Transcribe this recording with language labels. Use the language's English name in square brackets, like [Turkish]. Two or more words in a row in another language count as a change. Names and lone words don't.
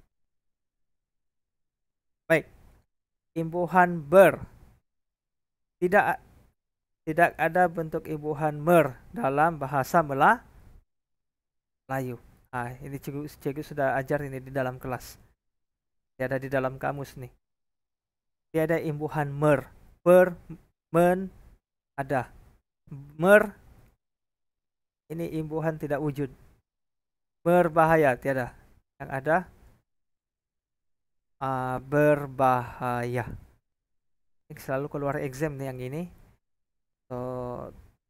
[Malay] Baik, imbuhan ber. Tidak ada bentuk imbuhan mer dalam bahasa Melayu. Ini cikgu sudah ajar ini di dalam kelas. Tiada di dalam kamus nih. Tiada imbuhan mer. Per, men, ada. Mer, ini imbuhan tidak wujud. Berbahaya, tiada. Yang ada, berbahaya. Ini selalu keluar exam nih yang ini.